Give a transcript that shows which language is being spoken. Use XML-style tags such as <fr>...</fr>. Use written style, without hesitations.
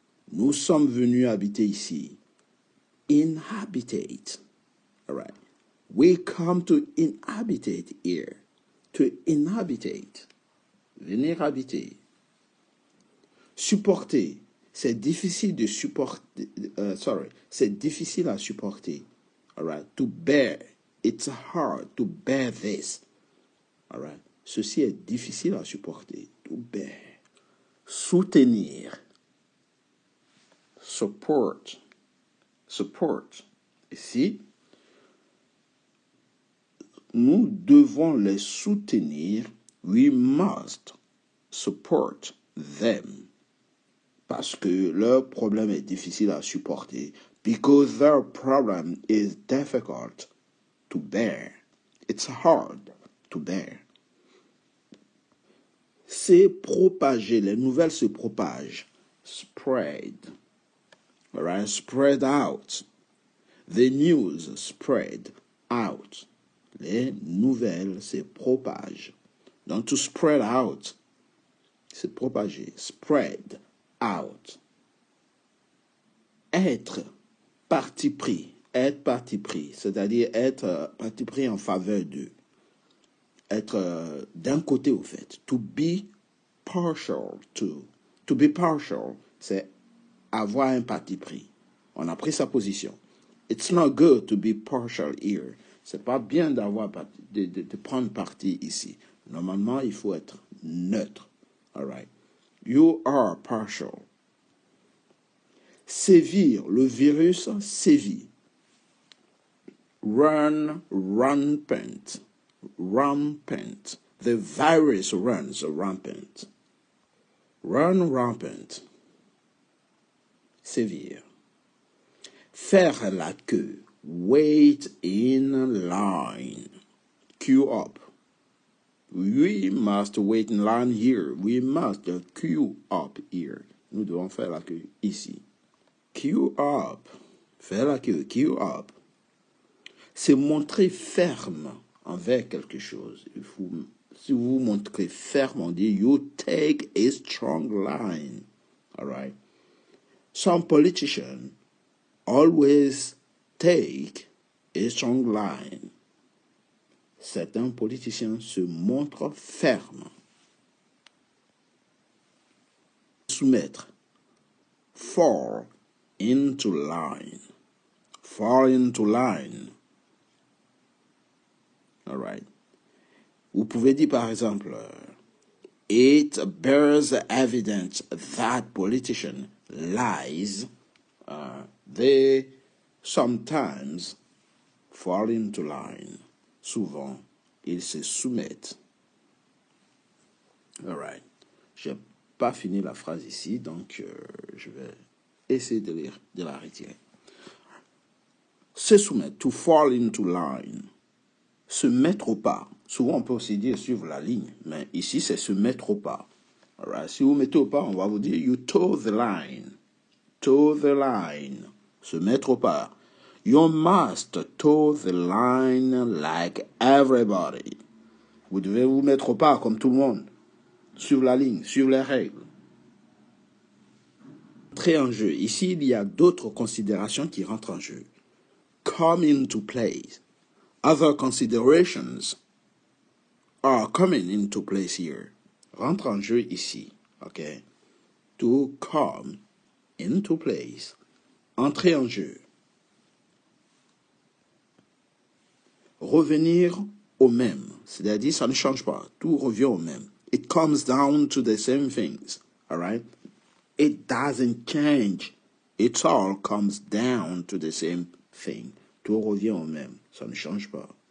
<fr>Nous sommes venus habiter ici.</fr> <en>Inhabitate. All right. We come to inhabitate here. To inhabitate.</en> <fr>Venir habiter. Supporter. C'est difficile de supporter. C'est difficile à supporter.</fr> <en>All right. To bear. It's hard to bear this. All right.</en> <fr>Ceci est difficile à supporter.</fr> <en>To bear.</en> <fr>Soutenir.</fr> <en>Support. Support.</en> <fr>Ici, nous devons les soutenir.</fr> <en>We must support them.</en> <fr>Parce que leur problème est difficile à supporter.</fr> <en>Because their problem is difficult to bear. It's hard to bear.</en> <fr>C'est propager. Les nouvelles se propagent.</fr> <en>Spread. All right? Spread out. The news spread out.</en> <fr>Les nouvelles se propagent. Donc,</fr> <en>to spread out,</en> <fr>c'est propager.</fr> <en>Spread out.</en> <fr>Être parti pris. Être parti pris. C'est-à-dire être parti pris en faveur d'eux. Être d'un côté, au fait.</fr> <en>To be partial to. To be partial,</en> <fr>c'est avoir un parti pris. On a pris sa position.</fr> <en>It's not good to be partial here.</en> <fr>C'est pas bien d'avoir de prendre parti ici. Normalement, il faut être neutre.</fr> <en>All right. You are partial. Sévir.</en> <fr>Le virus sévit.</fr> <en>Run rampant. Rampant. The virus runs rampant. Run rampant. Sévir.</en> <fr>Faire la queue.</fr> <en>Wait in line. Queue up. We must wait in line here. We must queue up here.</en> <fr>Nous devons faire la queue ici.</fr> <en>Queue up.</en> <fr>Faire la queue. Queue up. C'est montrer ferme envers quelque chose. Si vous montrez ferme, on dit</fr> <en>you take a strong line. All right. Some politicians always take a strong line.</en> <fr>Certains politiciens se montrent fermes.</fr> <en>Soumettre. Fall into line. Fall into line. All right.</en> <fr>Vous pouvez dire par exemple,</fr> <en>it bears evidence that politicians lies. They sometimes fall into line.</en> <fr>Souvent, ils se soumettent.</fr> <en>All right.</en> <fr>Je n'ai pas fini la phrase ici, donc je vais essayer de la retirer. Se soumettre,</fr> <en>to fall into line.</en> <fr>Se mettre au pas. Souvent, on peut aussi dire suivre la ligne, mais ici, c'est se mettre au pas.</fr> <en>All right.</en> <fr>Si vous mettez au pas, on va vous dire</fr> <en>you toe the line.</en> <fr>Toe the line. Se mettre au pas.</fr> <en>You must toe the line like everybody.</en> <fr>Vous devez vous mettre au pas comme tout le monde. Suivre la ligne, suivre les règles. Entrer en jeu. Ici, il y a d'autres considérations qui rentrent en jeu.</fr> <en>Come into play. Other considerations are coming into place here.</en> <fr>Rentre en jeu ici.</fr> <en>Okay? To come into place.</en> <fr>Entrer en jeu. Revenir au même. C'est-à-dire, ça ne change pas. Tout revient au même.</fr> <en>It comes down to the same things. All right? It doesn't change. It all comes down to the same thing.</en> <fr>Tout revient au même. Ça ne change pas.</fr>